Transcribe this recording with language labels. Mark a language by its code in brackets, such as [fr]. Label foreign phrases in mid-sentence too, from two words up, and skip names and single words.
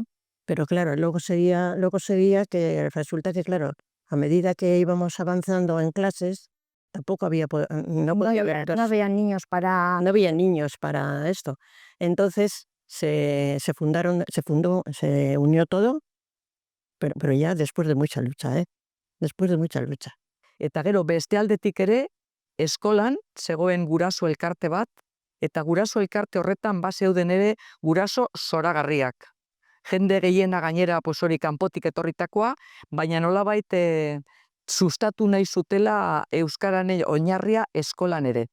[es] Pero claro, luego sería que resulta que, claro, a medida que íbamos avanzando en clases, tampoco había niños para esto. Entonces se unió todo, pero ya después de mucha lucha, Después de mucha lucha. [eu] Eta gero beste aldetik ere, eskolan zegoen guraso elkarte bat, eta guraso elkarte horretan bazeuden ere guraso zoragarriak. Jende gehiena gainera hori kanpotik etorritakoa, baina nolabait sustatu nahi zutela euskararen oinarria eskolan ere.